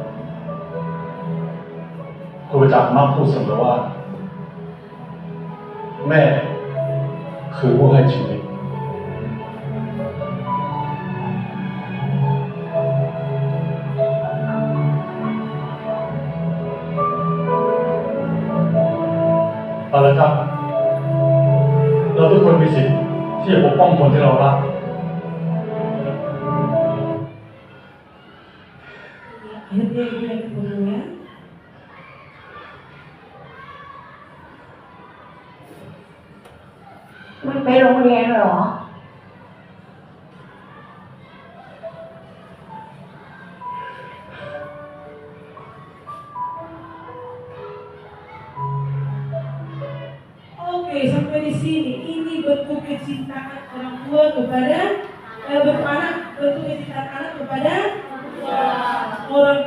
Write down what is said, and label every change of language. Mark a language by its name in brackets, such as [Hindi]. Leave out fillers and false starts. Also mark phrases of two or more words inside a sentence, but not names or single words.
[Thai] ครูประจักษ์มักพูดเสมอว่าแม่คือผู้ให้ชีวิตเอาละครับเราทุกคนมีสิทธิ์ที่จะปกป้องคนที่เรารัก [Indonesian] Akhirnya ibu yang ketemu ya. [Thai] ไม่ไปโรงเรียนเหรอ [Indonesian] Oke, sampai di sini. Ini bentuk kecintaan orang tua kepada bentuk kecintaan anak kepada orang tua.